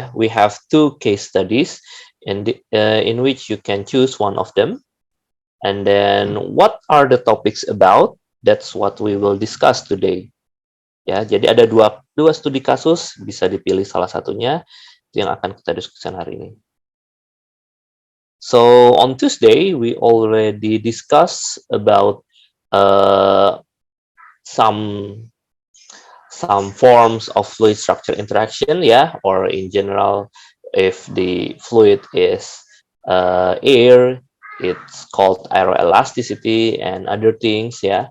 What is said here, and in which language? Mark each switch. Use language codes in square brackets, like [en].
[en] We have 2 case studies in which you can choose one of them. And then what are the topics about? That's what we will discuss today. [id] Ya, jadi ada dua studi kasus, bisa dipilih salah satunya. Itu yang akan kita diskusikan hari ini. [en] So on Tuesday, we already discussed about some forms of fluid structure interaction, or in general, if the fluid is air, it's called aeroelasticity and other things,